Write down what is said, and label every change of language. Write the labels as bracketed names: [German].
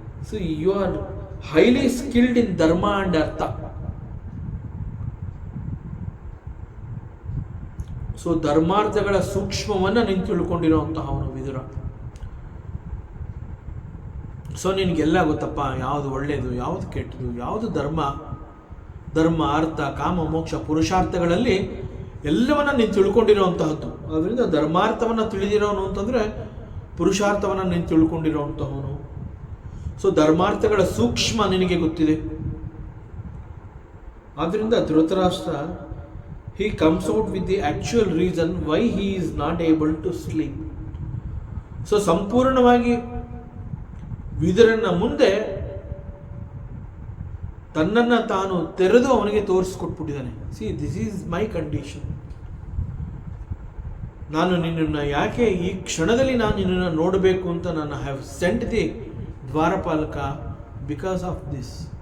[English] So you are highly skilled in dharma and artha. [Kannada] So ಧರ್ಮಾರ್ಥಗಳ ಸೂಕ್ಷ್ಮವನ್ನು ನೀನು ತಿಳ್ಕೊಂಡಿರೋಂತಹ ಅವನು Vidura. So ನಿನಗೆಲ್ಲ ಗೊತ್ತಪ್ಪ, ಯಾವುದು ಒಳ್ಳೆಯದು, ಯಾವುದು ಕೆಟ್ಟದು, ಯಾವುದು ಧರ್ಮ ಅರ್ಥ ಕಾಮ ಮೋಕ್ಷ ಪುರುಷಾರ್ಥಗಳಲ್ಲಿ ಎಲ್ಲವನ್ನ ನೀನು ತಿಳ್ಕೊಂಡಿರೋವಂತಹದ್ದು. ಅದರಿಂದ ಧರ್ಮಾರ್ಥವನ್ನು ತಿಳಿದಿರೋನು ಅಂತಂದರೆ ಪುರುಷಾರ್ಥವನ್ನು ನೀನು ತಿಳ್ಕೊಂಡಿರೋವಂತಹವನು. ಸೊ ಧರ್ಮಾರ್ಥಗಳ ಸೂಕ್ಷ್ಮ ನಿನಗೆ ಗೊತ್ತಿದೆ. [English] ಆದ್ದರಿಂದ Dhritarashtra he comes out with the actual reason why he is not able to sleep. [Kannada] So ಸಂಪೂರ್ಣವಾಗಿ ವಿದುರನ ಮುಂದೆ ತನ್ನನ್ನು ತಾನು ತೆರೆದು ಅವನಿಗೆ ತೋರಿಸ್ಕೊಟ್ಬಿಟ್ಟಿದ್ದಾನೆ. [English] See this is my condition. [Kannada] ನಾನು ನಿನ್ನನ್ನು ಯಾಕೆ ಈ ಕ್ಷಣದಲ್ಲಿ ನಾನು ನಿನ್ನನ್ನು ನೋಡಬೇಕು ಅಂತ ನಾನು [English] Have sent the ದ್ವಾರಪಾಲಕ because of this.